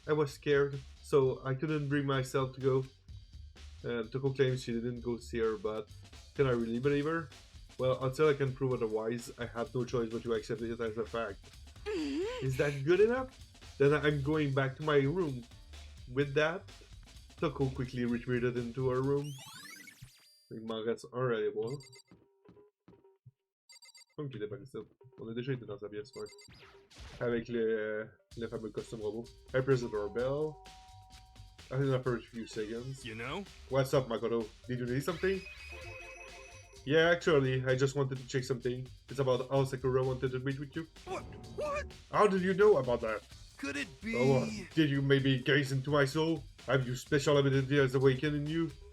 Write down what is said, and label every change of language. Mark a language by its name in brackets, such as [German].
[English] I was scared, so I couldn't bring myself to go. Toko claims she didn't go see her, but can I really believe her? Well, until I can prove otherwise, I have no choice but to accept it as a fact. Is that good enough? Then I'm going back to my room. With that, Toko quickly retreated into her room. [French] Il m'en reste un à aller voir. Comme qu'il était par ici. On a déjà été dans sa pièce, ouais. Avec le fameux costume robot. [English] I press the doorbell. I think after a few seconds. You know? What's up, Makoto? Did you need something? Yeah, actually, I just wanted to check something. It's about how Sakura wanted to meet with you. What? What? How did you know about that? Could it be? Oh, did you maybe gaze into my soul? Have you special abilities awakened in you?